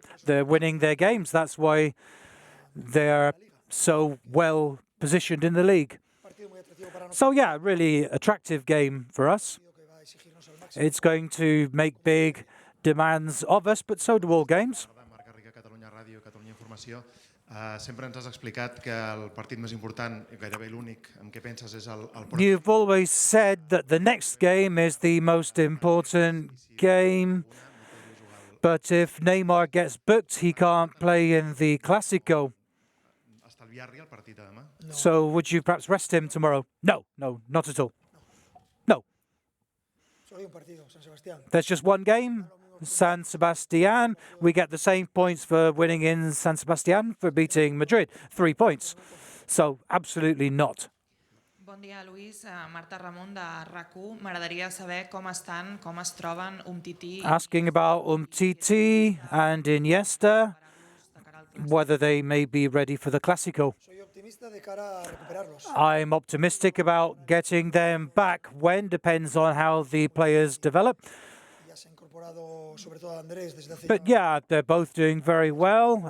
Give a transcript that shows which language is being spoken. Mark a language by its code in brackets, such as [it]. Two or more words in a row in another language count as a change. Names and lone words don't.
[en] They're winning their games. That's why they're so well positioned in the league. So yeah, really attractive game for us. It's going to make big demands of us, but so do all games. [ca] Sempre ens has explicat que el partit més important, gairebé l'únic en què penses és el [en] You've always said that the next game is the most important game, but if Neymar gets booked, he can't play in the Clásico. So would you perhaps rest him tomorrow? No, not at all. No. There's just one game. San Sebastián. We get the same points for winning in San Sebastián for beating Madrid. 3 points. So, absolutely not. [ca] Bon dia, Luis. Marta Ramon de RAC1. M'agradaria saber com estan, com es troben Umtiti. [en] Asking about Umtiti and Iniesta, whether they may be ready for the Clásico. I'm optimistic about getting them back. When depends on how the players develop. But yeah, they're both doing very well.